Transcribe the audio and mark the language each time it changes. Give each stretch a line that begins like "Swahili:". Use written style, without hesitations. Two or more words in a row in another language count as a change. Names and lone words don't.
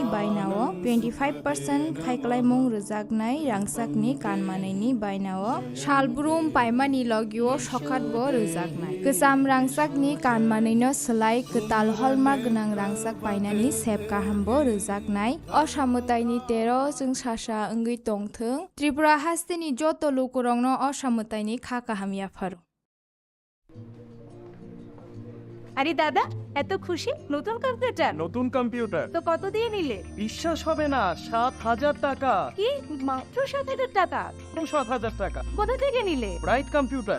Kok Borok: बायनाओ 25% खायखालायमुं रोजाक रांसाकनि कानमानैनि बायनाओ शालब्रुम पायमानि लगिओ सखातबो रोजाकनाय गोजाम रांसाकनि कानमानैनो सोलाय गोताल हलमार्क गोनां रांसाक पायनानि सेब काहामबो रोजाकनाय असामुताइनि 13 जों सासा ओंगै तंथों त्रिपुरा हास्तेनि जत लोकरंनो असामुताइनि खाकाहामियाफार
Bangla: আরে দাদা এত খুশি নতুন কম্পিউটার নতুন কম্পিউটার তো কত দিয়ে নিলে বিশ্বাস হবে না 7,000 টাকা কি মাত্র 7,000 টাকা 7,000 টাকা কোথা থেকে নিলে ব্রাইট কম্পিউটার